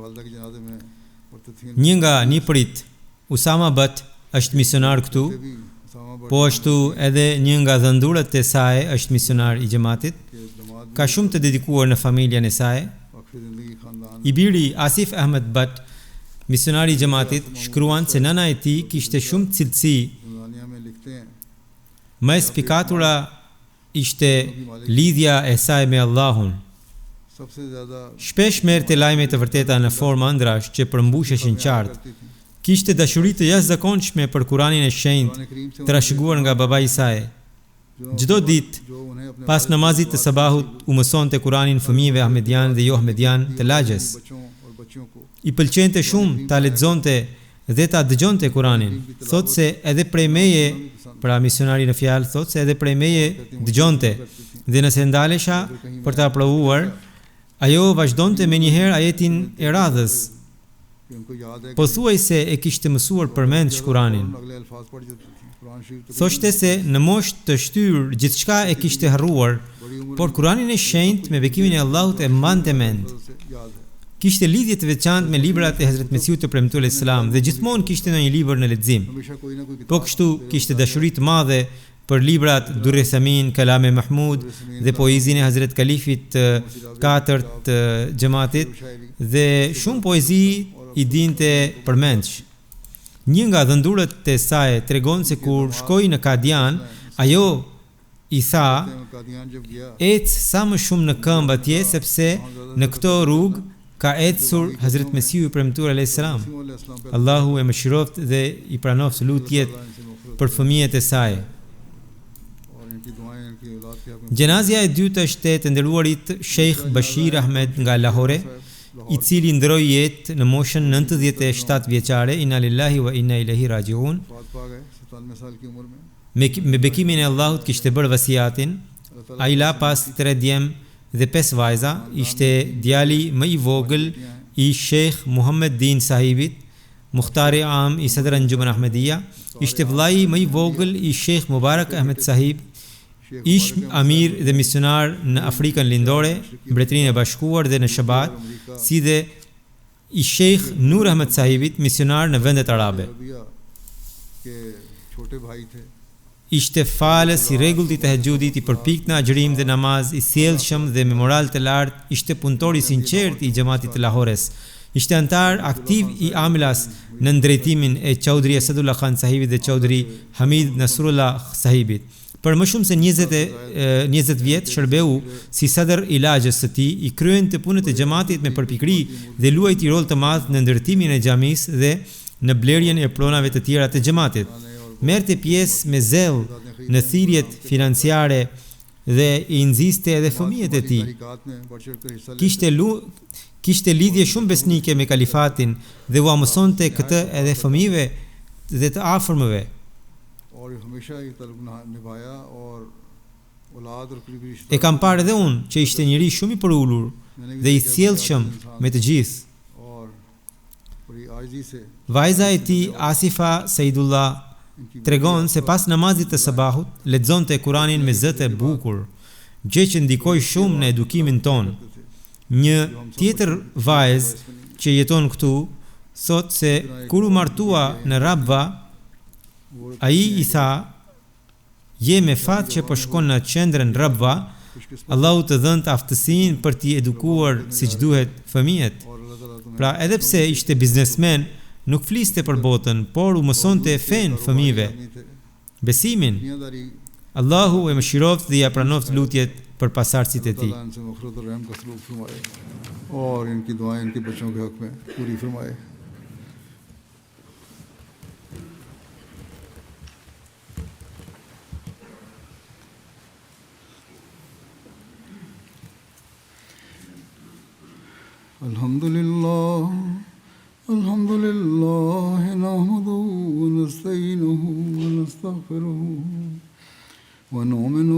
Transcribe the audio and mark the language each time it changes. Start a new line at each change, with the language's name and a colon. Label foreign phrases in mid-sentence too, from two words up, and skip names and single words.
Albanian: Një nga nipërit, Usama Bat, është misionar këtu, po ashtu edhe një nga dhëndurët e saj është misionar I xhamatit. Ka shumë të dedikuar në familjen e saj. I biri Asif Ahmed Bat, Misionari I xhamatit shkruan se nëna e tij kishte shumë cilësi.
Urdu: زندانیہ میں لکھتے ہیں
Albanian: Më e spikatura ishte lidhja e saj me Allahun.
Urdu: سب سے زیادہ
Albanian: Shpesh merrte lajme të vërteta në formë ëndrash që përmbusheshin qartë.
Urdu: کرتی تھی.
Albanian: Kishte dashuri të jashtëzakonshme për Kuranin e shenjtë,
Urdu: قرآن کریم سے
Albanian: trashëguar nga babai I saj. Çdo ditë
Urdu: جو انہیں اپنے
Albanian: pas namazit të sabahut u mësonte Kuranin fëmijëve ahmedian dhe jo ahmedian të lagjes.
Urdu: بچوں اور بچیوں کو
Albanian: I pëlqente shumë ta lexonte dhe ta dëgjonte Kuranin. Thot se edhe prej meje, pra misionari në fjalë, thot se edhe prej meje dëgjonte. Dhe nëse ndalesha për ta provuar, ajo vazhdonte me njëherë ajetin e radhës.
Urdu: کہ ان کو یاد ہے
Albanian: Po thuaj se e kishte mësuar përmend Kuranin.
Urdu: اگلے الفاظ پڑھ جاتی تھی۔ قرآن شریف تو
Albanian: Thoshte se në moshë të shtyrë gjithçka e kishte harruar, por Kuranin e shenjtë me bekimin e Allahut e mbante mend.
Urdu: سے یاد ہے.
Albanian: Kishte lidhje të veçantë me librat e Hazrat Mesiut të premtuar Islam dhe gjithmonë kishte ndonjë libër në lexim.
Urdu: ہمیشہ کوئی نہ کوئی
Albanian: Po kështu kishte dashuri të madhe për librat Durre Samin, Kalame Mahmud dhe poezinë e Hazrat Kalifit të katërt të xhamatit dhe shumë poezi I dinte përmendsh. Një nga dhëndurët e saj tregon se kur shkoi në Kadian, ajo I tha,
Urdu: قادیان جب گیا
Albanian: ec sa më shumë në këmbë atje sepse në këto rrugë ka ecur Hazrat Mesiu I premtuar
Arabic: علیہ السلام.
Urdu: علیہ السلام پے
Albanian: Allahu e mëshiroft dhe I pranoft lutjet
Urdu: اللہ ان سے مغفرت
Albanian: për fëmijët e saj.
Urdu: اور ان کی دعائیں ان کی اولاد کے حق میں
Albanian: Gjenazja e dytë është e të nderuarit Sheikh Bashir Ahmed nga Lahore, I cili ndroi jetë në moshën 97 vjeçare.
Arabic: إنا لله وإنا إليه راجعون.
Urdu: وفات پا گئے 97 سال کی عمر میں.
Albanian: Me bekimin e Allahut kishte bërë vasiatin. Ai la pas 3 djem dhe 5 vajza. Ishte djali më I vogël I Sheikh Muhammad Din Sahibit, Muhtari Am I Sadr Anjuman Ahmediya. Ishte vllai më I vogël I Sheikh Mubarak Ahmed Sahib, ish amir dhe misionar në Afrikën Lindore, Mbretërinë e Bashkuar dhe në Shabat, si dhe I Sheikh Nur Ahmed Sahibit, misionar në vendet arabe.
Urdu: ربیعہ کے چھوٹے بھائی تھے.
Albanian: Ishte falës I rregullt I tahajjudit, I përpikt në agjërim dhe namaz, I sjellshëm dhe me moral të lartë, ishte punëtor I sinqert I xhamatit të Lahores. Ishte antar aktiv I Amilas në drejtimin e Chaudhry Asadullah Khan Sahibit dhe Chaudhry Hamid Nasrullah Sahibit. Për më shumë se 20 vjet shërbeu si sadr I lagjes së tij, I kryente punët e xhamatit me përpikëri dhe luajti rol të madh në ndërtimin e xhamisë dhe në blerjen e pronave të tjera të xhamatit. Merrte pjesë me zell në thirrjet financiare dhe I nxiste edhe fëmijët e tij.
Urdu: تحریکات میں بڑھ چڑھ کر حصہ
Albanian: Kishte lidhje shumë besnike me kalifatin dhe u mësonte këtë edhe fëmijëve dhe të afërmëve.
Urdu: اور ہمیشہ یہ طلب نبھایا اور اولاد اور قریبی رشتے
Albanian: E kam parë edhe unë që ishte njëri shumë I përulur dhe I sjellshëm me të gjithë.
Urdu: اور بڑی عاجزی سے
Albanian: Vajza e tij Asifa Saidullah tregon se pas namazit të sabahut lexonte Kuranin me zë të bukur, gjë që ndikoi shumë në edukimin ton. Një tjetër vajzë që jeton këtu thot se kur u martua në Rabva, ai I tha, je me fat që po shkon në qendrën Rabva, Allahu të dhënë aftësinë për t'i edukuar siç duhet fëmijët.
Urdu: اور اللہ تعالیٰ تمہیں
Albanian: Pra edhe pse ishte biznesmen, nuk fliste për botën, por u mësonte fen fëmijëve, besimin.
Urdu: دنیاداری
Albanian: Allahu e mëshiroft dhe ja pranoft lutjet për pasardhësit e tij.
Urdu: اللہ ان سے مغفرت اور رحم کا سلوک فرمائے اور ان کی دعائیں ان کے بچوں کے حق میں پوری فرمائے.
Arabic: الحمد لله نحمده ونستعينه ونستغفره ونؤمن